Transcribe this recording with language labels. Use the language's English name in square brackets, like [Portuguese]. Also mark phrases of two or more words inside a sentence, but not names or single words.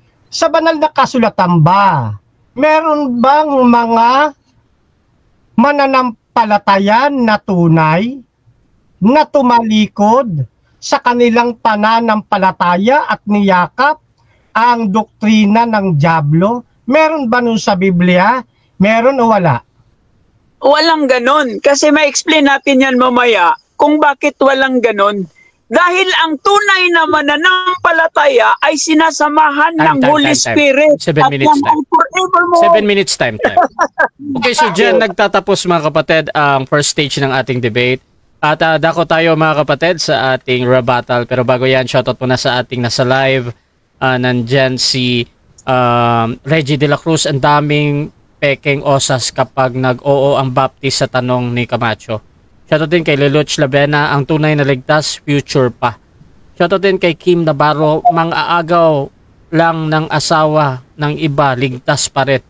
[Filipino] Sa banal na kasulatan ba, meron bang mga mananampalatayan na tunay na tumalikod sa kanilang pananampalataya at niyakap ang doktrina ng dyablo? Meron ba nun sa Biblia? Meron o wala? Walang ganon. Kasi ma-explain natin yan mamaya kung bakit walang ganon. Dahil ang tunay na mananampalataya ay sinasamahan ng [English] Holy Spirit. 7 minutes time. Forevermore. 7 minutes time. Okay, so [Filipino] dyan nagtatapos mga kapatid ang [English] first stage [Filipino] ng ating debate. At dako tayo mga kapatid sa ating rebuttal. Pero bago yan, shoutout muna sa ating nasa live. Nandyan si Reggie de la Cruz. Ang daming pekeng osas kapag nag-oo ang baptist sa tanong ni Camacho. Shoutout din kay Leloch Labena, ang tunay na ligtas, future pa. Shoutout din kay Kim Navarro, mang-aagaw lang ng asawa ng iba, ligtas pa rin.